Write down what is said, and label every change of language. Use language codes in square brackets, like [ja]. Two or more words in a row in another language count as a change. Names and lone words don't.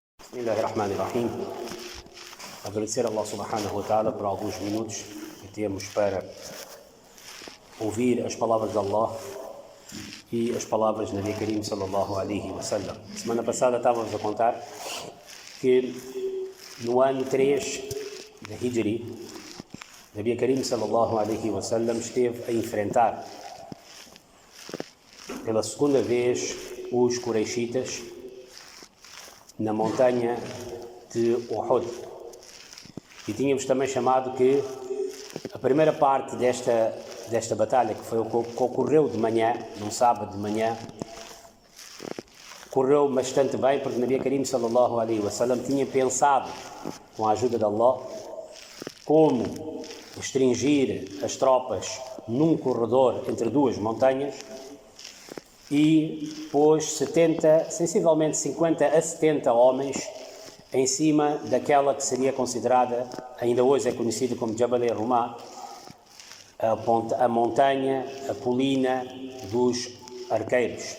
[ar] بسم الله الرحمن الرحيم. [pt] Agradecer a Allah [ar] سبحانه وتعالى [pt] por alguns minutos que temos para ouvir as palavras de Allah e as palavras de [ar] نبي كريم صلى الله عليه وسلم. [pt] Semana passada estávamos a contar que no ano 3 da Hijri, [ar] نبي كريم صلى الله عليه وسلم [pt] esteve a enfrentar pela segunda vez os Quraishitas na montanha de Uhud. E tínhamos também chamado que a primeira parte desta batalha, que foi o que ocorreu de manhã, num sábado de manhã, correu bastante bem, porque [ar] نبي كريم صلى الله عليه وسلم [pt] tinha pensado, com a ajuda de Allah, como restringir as tropas num corredor entre duas montanhas e pôs sensivelmente 50 a 70 homens em cima daquela que seria considerada, ainda hoje é conhecida como Jabal al-Rumah, a montanha, a colina dos arqueiros.